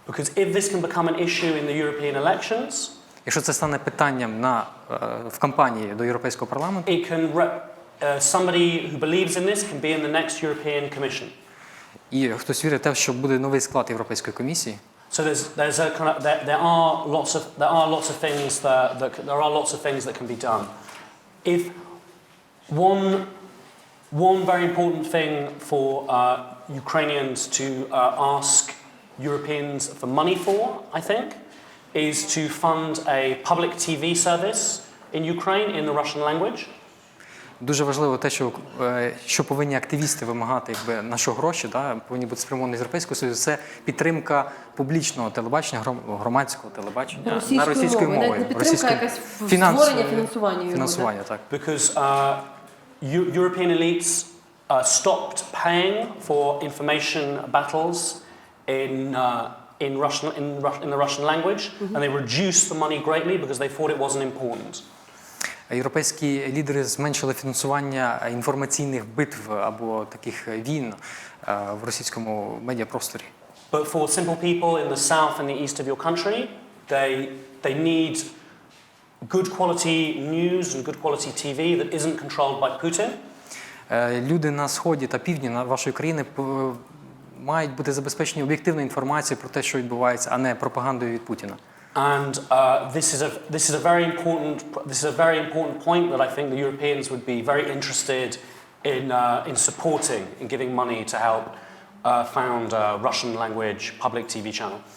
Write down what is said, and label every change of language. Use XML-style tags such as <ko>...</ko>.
<en>Because if this can become an issue in the European elections,</en> <uk>Якщо це стане питанням в кампанії до Європейського парламенту,</uk> <en>it can somebody who believes in this can be in the next European Commission.</en> <uk>і хтось вірить в те, що буде новий склад Європейської комісії,</uk> <en>So there's a kind of there are lots of things that can be done. If one very important thing for Ukrainians to ask Europeans for money for, I think, is to fund a public TV service in Ukraine in the Russian language.</en> <uk>дуже важливо те, що повинні активісти вимагати, на що гроші, повинні бути спрямовані з Європейського Союзу, це підтримка публічного телебачення, громадського телебачення на російській мові. Не підтримка, якась створення, фінансування. Так.</uk> <en>Because European elites stopped paying for information battles in the Russian language, and they reduced the money greatly because they thought it wasn't important.</en> <uk>Європейські лідери зменшили фінансування інформаційних битв або таких війн в російському медіапросторі.</uk> <en>But for simple people in the south and the east of your country, they need good quality news and good quality TV that isn't controlled by Putin.</en> <uk>Люди на сході та півдні вашої країни мають бути забезпечені об'єктивною інформацією про те, що відбувається, а не пропагандою від Путіна.</uk> <en>And this is a very important point that I think the Europeans would be very interested in supporting, in giving money to help found a Russian language public TV channel.</en>